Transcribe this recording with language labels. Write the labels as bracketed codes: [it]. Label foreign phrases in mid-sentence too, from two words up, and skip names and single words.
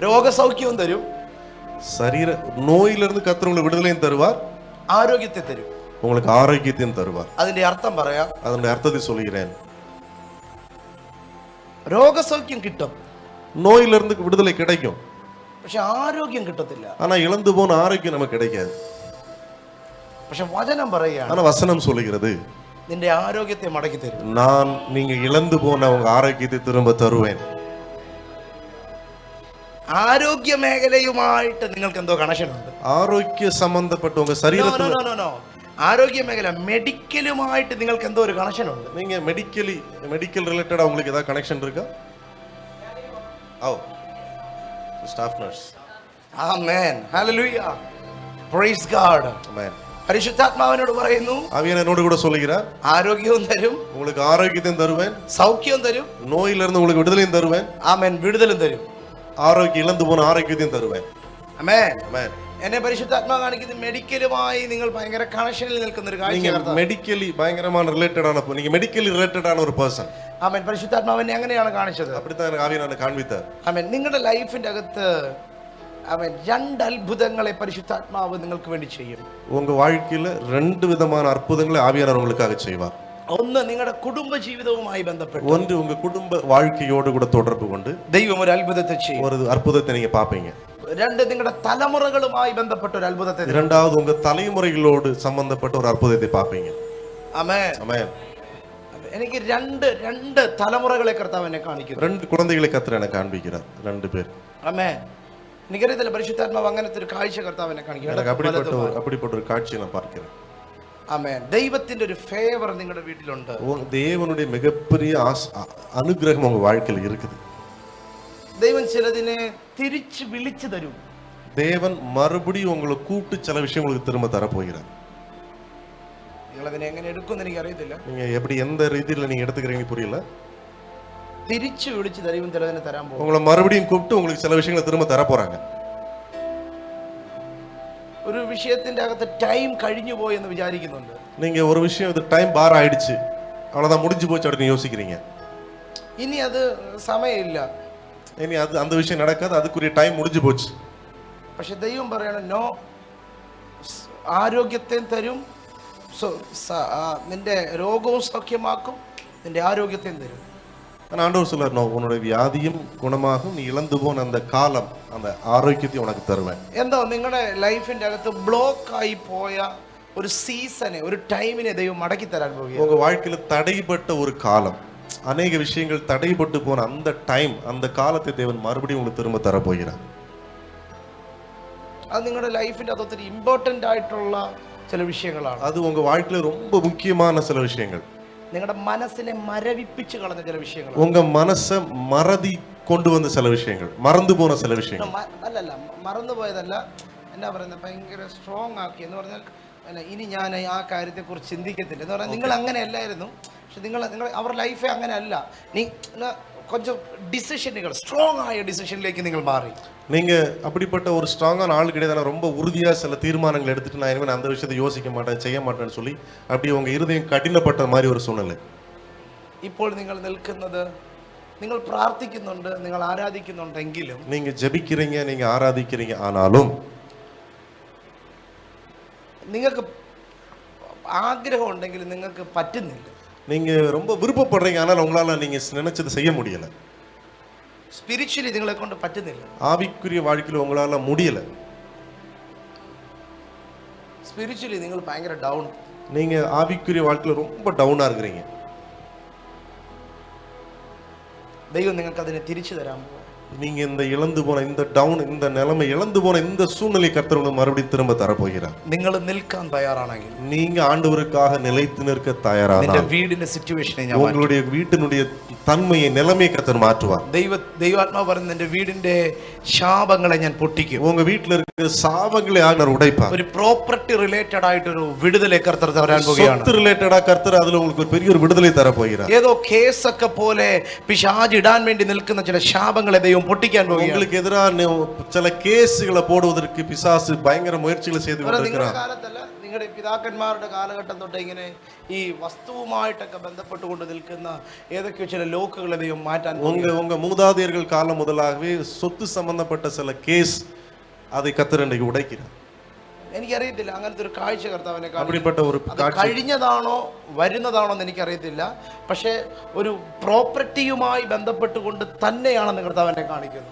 [ml] രോഗസൗഖ്യവും തരും, [ta] சரீர நோயிலிருந்து கர்த்தர் உங்களுக்கு விடுதலையும் தருவார், [ml] ആരോഗ്യത്തെ തരും. [ta] உங்களுக்கு ஆரோக்கியத்தையும் தருவார். [ml] അതിന്റെ അർത്ഥം പറയാം. [ta] அதனுடைய அர்த்தத்தை சொல்கிறேன். [ml] രോഗസൗഖ്യം കിട്ടും, [ta] நோயிலிருந்து விடுதலை கிடைக்கும், [ml] പക്ഷെ ആരോഗ്യം കിട്ടത്തില്ല. [ta] ஆனா இழந்து போன ஆரோக்கியம் நமக்கு கிடைக்காது. [ml] പക്ഷെ വചനം പറയുകയാണ്, [ta] ஆனா வசனம் சொல்லுகிறது, [ml] നിന്റെ ആരോഗ്യത്തെ മടക്കി തരും. [ta] நான் நீங்க இழந்து போன உங்க ஆரோக்கியத்தை திரும்ப தருவேன். [ml] ആരോഗ്യ മേഖലയുമായിട്ട് നിങ്ങൾക്ക് എന്തോ കണക്ഷൻ ഉണ്ട്. [ta] ஆரோக்கிய சம்பந்தப்பட்ட உங்க சரீரத்துல [ml] ആരോഗ്യ മേഖല മെഡിക്കലുമായിട്ട് നിങ്ങൾക്ക് എന്തോ ഒരു കണക്ഷൻ ഉണ്ട്. [ta] நீங்க [en] medical related [ta] உங்களுக்கு ஏதாவது கனெக்ஷன் இருக்கா? [en] staff nurse. [ml] ആമേൻ, ഹല്ലേലൂയ, [en] praise God. [ml] ആമേൻ. പരിശുദ്ധാത്മാവിനോട് പറയുന്നു, [ta] ஆவியான் என்னோடு கூட சொல்லுகிறார், [ml] ആരോഗ്യവും തരും, [ta] உங்களுக்கு ஆரோக்கியத்தையும் தருவேன், [ml] സൗഖ്യവും തരും, [ta] நோயிலிருந்து உங்களுக்கு விடுதலையும் தருவேன். [ml] ആമേൻ, വിടുതലും തരും, [ta] ஆரோக்கியம் இழந்து போன ஆரோக்கியத்தையும் தருவேன். [ml] ആമേൻ. ആമേൻ. എന്നെ പരിശുദ്ധാത്മാവ് കാണിക്കുന്നത് മെഡിക്കലുമായി നിങ്ങൾ ഭയങ്കര കണക്ഷനിൽ നിൽക്കുന്ന ഒരു കാഴ്ച. [en] medically பயங்கரமான related, [ta] நீங்க [en] medically related [ta] ஒரு பர்சன். [ml] ആമേൻ. പരിശുദ്ധാത്മാവിനെ അങ്ങനെയാണ് കാണിച്ചത്. [ta] அப்படித்தான் ஆவியானவர் காண்பித்தார். [ml] ആമേൻ. നിങ്ങളുടെ ലൈഫിന്റെ അകത്ത് ആമേൻ രണ്ട് അത്ഭുതങ്ങളെ പരിശുദ്ധാത്മാവ് നിങ്ങൾക്ക് വേണ്ടി ചെയ്യും. [ta] உங்க வாழ்க்கையில ரெண்டு விதமான அற்புதங்களை ஆவியானவர் உங்களுக்காக செய்வார். [ml] ഒന്ന് നിങ്ങളുടെ കുടുംബ ജീവിതവുമായി ബന്ധപ്പെട്ട്, [ta] ஒன்று உங்க குடும்ப வாழ்க்கையோடு கூட தொடர்பு கொண்டு [ml] ദൈവം ഒരു അത്ഭുതത്തെ ചെയ്യും. [ta] ஒரு அற்புதத்தை நீங்க பாப்பீங்க. [ml] രണ്ട് നിങ്ങളുടെ തലമുറകളുമായി ബന്ധപ്പെട്ട ഒരു അത്ഭുതത്തെ. [ta] இரண்டாவது உங்க தலைமுறைகளோடு சம்பந்தப்பட்ட ஒரு அற்புதத்தை பாப்பீங்க. [ml] ആമേൻ. [ta] ஆமென். [ml] എനിക്ക് രണ്ട് തലമുറകളെ കർത്താവ് എന്നെ കാണിക്കുന്നു. [ta] ரெண்டு குழந்தைகளை கர்த்தர் எனக்கு காண்பிக்கிறார், ரெண்டு பேர். [ml] ആമേൻ. എനിക്കറിയത്തില്ല, പരിശുദ്ധാത്മാവ് അങ്ങനത്തെ ഒരു കാഴ്ച കർത്താവ് എന്നെ കാണിക്കും. [ta] எனக்கு அப்படிப்பட்ட ஒரு காட்சியை நான் பார்க்கிறேன். [ml] ആമേൻ. ദൈവത്തിന്റെ ഒരു ഫേവർ നിങ്ങളുടെ വീട്ടിലുണ്ട്. [ta] தேவனுடைய மிகப்பெரிய அனுகிரகம் உங்க வாழ்க்கையில் இருக்குது. [ml] ദൈവം ചിലതിനെ തിരിച്ച് വിളിച്ചു തരും. [ta] தேவன் மறுபடியும் உங்களை கூப்பிட்டு சில விஷயம் உங்களுக்கு திரும்ப தரப்போகிறார். [ml] നിങ്ങൾ അതിനെ എങ്ങനെ എടുക്കുമെന്ന് എനിക്ക് അറിയത്തില്ല. [ta] நீங்க எப்படி எந்த ரீதியில நீங்க எடுத்துக்கிறீங்க புரியல. [ml] തിരിച്ചു വിളിച്ച് ദൈവം ചിലതിനെ തരാൻ പോകും. [ta] உங்களை மறுபடியும் கூப்பிட்டு உங்களுக்கு சில விஷயங்களை திரும்ப தர போறாங்க. [ml] ഒരു വിഷയത്തിന്റെ അകത്ത് ടൈം കഴിഞ്ഞു പോയി എന്ന് വിചാരിക്കുന്നുണ്ട്. [ta] நீங்க ஒரு விஷயம் இது [en] time bar [ta] ஆயிடுச்சு, அவ்வளவுதான் முடிஞ்சு போச்சு அப்படின்னு யோசிக்கிறீங்க. [ml] ഇനി അത് സമയമില്ല, [ta] இனி அது அந்த விஷயம் நடக்காது, அதுக்குரிய டைம் முடிஞ்சு போச்சு. [ml] പക്ഷെ ദൈവം പറയണം, നോ, ആരോഗ്യത്തെയും തരും, നിന്റെ രോഗവും സൗഖ്യമാക്കും, നിന്റെ ആരോഗ്യത്തെയും തരും. [ta] ஆனா ஆண்டவர் சொல்றார், நோ, உன்னுடைய வியாதியும் குணமாகும், நீ இழந்து போன அந்த காலம், அந்த ஆரோக்கியத்தையும் உனக்கு தருவேன். [ml] എന്തോ നിങ്ങളുടെ ലൈഫിന്റെ അകത്ത് ബ്ലോക്ക് ആയി പോയ ഒരു സീസണെ, ഒരു ടൈമിനെ ദൈവം മടക്കി തരാൻ പോകുകയാണ്. [ta] உங்க வாழ்க்கையில தடைப்பட்ட ஒரு காலம், அநேக விஷயங்கள் தடைப்பட்டு போன அந்த டைம், அந்த காலத்தை தேவன் மறுபடியும் உங்களுக்கு திரும்ப தர போகிறார். [ml] அது നിങ്ങളുടെ ലൈഫിന്റെ അകത്ത് ഒത്തിരി ഇമ്പോർട്ടന്റ് ആയിട്ടുള്ള ചില വിഷയങ്ങളാണ്. [ta] அது உங்க வாழ்க்கையில ரொம்ப முக்கியமான சில விஷயங்கள், [ml] നിങ്ങളുടെ മനസ്സിനെ മരവിപ്പിച്ച് കളഞ്ഞ ചില വിഷയങ്ങൾ, [ta] உங்க மனசை மறதி கொண்டு வந்த சில விஷயங்கள், மறந்து போன சில விஷயங்கள். [ml] അല്ലല്ല, മറന്നു പോയതല്ല, എന്നാ പറയുന്നത്, ഭയങ്കര സ്ട്രോങ് ആക്കി എന്ന് പറഞ്ഞാൽ ഇനി ഞാൻ ആ കാര്യത്തെ കുറിച്ച് ചിന്തിക്കത്തില്ല എന്ന് പറഞ്ഞാൽ നിങ്ങൾ അങ്ങനെ അല്ലായിരുന്നു. പക്ഷെ നിങ്ങൾ അവരുടെ ലൈഫേ അങ്ങനെ അല്ല. [ta] നീ கொஞ்சம் டிசிஷன்கள், ஸ்ட்ராங் ஆய டிசிஷன்லேக்கு நீங்கள் மாறி, நீங்க அப்படிப்பட்ட ஒரு ஸ்ட்ராங்கான ஆள் கிடையாது. ரொம்ப உறுதியா சில தீர்மானங்கள் எடுத்துட்டு நான் இனிமேல் அந்த விஷயத்தை யோசிக்க மாட்டேன், செய்ய மாட்டேன்னு சொல்லி அப்படி உங்க இருதயம் கடினப்பட்ட மாதிரி ஒரு சூழ்நிலை. [ml] ഇപ്പോൾ നിങ്ങൾ നിൽക്കുന്നത്, നിങ്ങൾ പ്രാർത്ഥിക്കുന്നുണ്ട്, നിങ്ങൾ ആരാധിക്കുന്നുണ്ടെങ്കിലും, [ta] நீங்க ஜெபிக்கிறீங்க, நீங்க ஆராதிக்கிறீங்க, ஆனாலும் [ml] നിങ്ങൾക്ക് ആഗ്രഹം ഉണ്ടെങ്കിൽ നിങ്ങൾക്ക് പറ്റുന്നില്ല. [ta] நீங்க ரொம்ப விருப்பப்படுறீங்க, ஆனால் உங்களால நீங்க நினைச்சது செய்ய முடியல. [ml] സ്പിരിച്വലി നിങ്ങളെ കൊണ്ട് പറ്റുന്നില്ല. [ta] ஆவிக்குரிய வாழ்க்கையில உங்களால முடியல. [ml] സ്പിരിച്വലി നിങ്ങൾ ഭയങ്കര ഡൗൺ. [ta] நீங்க ஆவிக்குரிய வாழ்க்கையில ரொம்ப டவுனா இருக்கிறீங்க. [ml] ദൈവം നിങ്ങൾക്ക് അതിനെ തിരിച്ചു തരാൻ പോകും. [ta] நீங்க இந்த இழந்து போன இந்த டவுன், இந்த நிலைமை, இழந்து போன இந்த சூழ்நிலை கர்த்தர் உங்களுக்கு மறுபடியும் திரும்ப தர போகிறார். [ml] നിങ്ങൾ നിൽക്കാൻ തയ്യാറാണെങ്കിൽ, [ta] நீங்க ஆண்டவருக்காக நிலைத்து நிற்க தயாரானால், [ml] വീടിന്റെ സിറ്റുവേഷനെ, [ta] உங்களுடைய வீட்டினுடைய தன்மையை, நிலைமையை கர்த்தர் மாற்றுவார். [ml] ദൈവാത്മാവ് പറയുന്നത്, എന്റെ വീടിന്റെ ശാപങ്ങളെ ഞാൻ പൊട്ടിക്കും. [ta] உங்க வீட்டில் இருக்கிற சாபங்களை ஆண்டவர் உடைப்பார். [ml] ഒരു [en] property related [ml] ആയിട്ടൊരു വിടുതലെ കർത്തർ തരാൻ പോകുകയാണ്. [ta] சொத்து ரிலேட்டடா கர்த்தர் அதுல உங்களுக்கு ஒரு பெரிய ஒரு விடுதலை தர போகிறார். [ml] ഏതോ കേസൊക്കെ പോലെ പിശാച് ഇടാൻ വേണ്ടി നിൽക്കുന്ന ചില ശാപങ്ങളെ ദൈവം പൊട്ടിക്കാൻ പോകുകയാണ്. [ta] உங்களுக்கு எதிராக சில கேஸ்களை போடுவதற்கு பிசாசு பயங்கர முயற்சிகளை செய்து கொண்டிருக்கிறார். [ml] കാലത്തല്ല, നിങ്ങളുടെ പിതാക്കന്മാരുടെ കാലഘട്ടം തൊട്ട് ഇങ്ങനെ ഈ വസ്തുവുമായിട്ടൊക്കെ ബന്ധപ്പെട്ടുകൊണ്ട് നിൽക്കുന്ന ഏതൊക്കെയോ ചില ലോക്കുകളെ ദൈവം മാറ്റാൻ. [ta] உங்க மூதாதையர்கள் காலம் முதலாகவே சொத்து சம்பந்தப்பட்ட சில கேஸ் அதை கர்த்தர் இன்றைக்கு உடைக்கிறார். [ml] എനിക്കറിയത്തില്ല അങ്ങനത്തെ ഒരു കാഴ്ച കർത്താവിനെ [ta] அப்படிப்பட்ட ஒரு காட்சி [ml] കഴിഞ്ഞതാണോ വരുന്നതാണോ എന്ന് എനിക്കറിയത്തില്ല. പക്ഷേ ഒരു പ്രോപ്പർട്ടിയുമായി ബന്ധപ്പെട്ടുകൊണ്ട് തന്നെയാണെന്ന് കർത്താവിനെ കാണിക്കുന്നത്.